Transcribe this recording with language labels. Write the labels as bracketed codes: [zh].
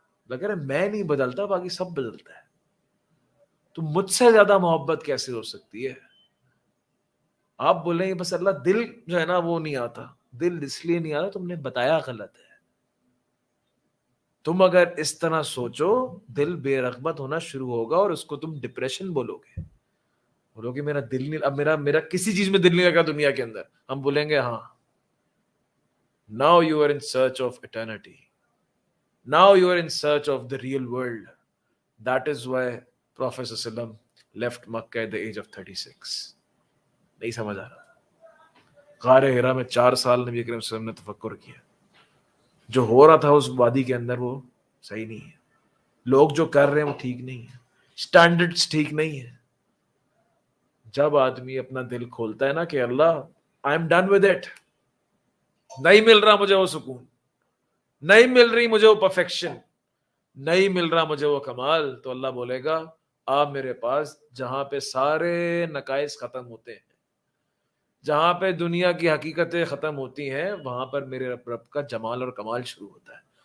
[ur] لگ رہا ہے میں نہیں بدلتا، باقی سب بدلتا ہے، تو مجھ سے زیادہ محبت کیسے ہو سکتی ہے؟ آپ بولیں گے بس اللہ دل جو ہے نا وہ نہیں آتا. دل اس لیے نہیں آتا تم نے بتایا غلط ہے. تم اگر اس طرح سوچو دل بے رغبت ہونا شروع ہوگا اور اس کو تم ڈپریشن بولو گے. بولو کہ میرا دل نہیں، اب میرا کسی چیز میں دل نہیں لگا دنیا کے اندر. ہم بولیں گے ہاں، [en] now you are in search of eternity, now you are in search of the real world. That is why Prophet صلی اللہ علیہ وسلم left Makkah at the age of 36. [ur] نہیں سمجھ آ رہا. غار حرا میں 4 سال نبی کریم صلی اللہ علیہ وسلم نے تفکر کیا. جو ہو رہا تھا اس وادی کے اندر وہ صحیح نہیں ہے، لوگ جو کر رہے ہیں وہ ٹھیک نہیں ہے، سٹینڈرڈز ٹھیک نہیں ہے. جب آدمی اپنا دل کھولتا ہے نا کہ اللہ [en] I am done with it, [ur] نہیں مل رہا مجھے وہ سکون، نہیں مل رہی مجھے وہ پرفیکشن، نہیں مل رہا مجھے وہ کمال، تو اللہ بولے گا آپ میرے پاس جہاں پہ سارے نقائص ختم ہوتے ہیں، جہاں پہ دنیا کی حقیقتیں ختم ہوتی ہیں، وہاں پر میرے رب کا جمال اور کمال شروع ہوتا ہے.